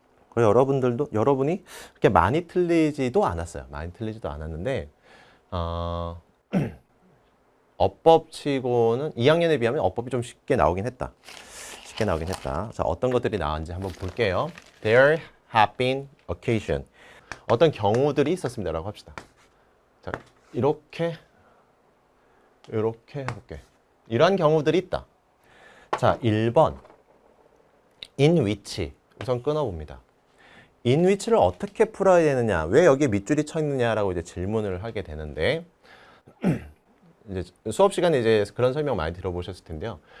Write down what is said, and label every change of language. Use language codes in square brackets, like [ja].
[ko] 그리고 여러분이 그렇게 많이 틀리지도 않았어요. 많이 틀리지도 않았는데 어법치고는 2학년에 비하면 어법이 좀 쉽게 나오긴 했다. 자, 어떤 것들이 나왔는지 한번 볼게요. [en] There have been occasion. [ko] 어떤 경우들이 있었습니다라고 합시다. 자, 이렇게 이렇게 해볼게. 이러한 경우들이 있다. 자, 1번 in which 우선 끊어봅니다. in which를 어떻게 풀어야 되느냐, 왜 여기 밑줄이 쳐 있느냐라고 이제 질문을 하게 되는데 이제 수업 시간에 이제 그런 설명 많이 들어보셨을 텐데요.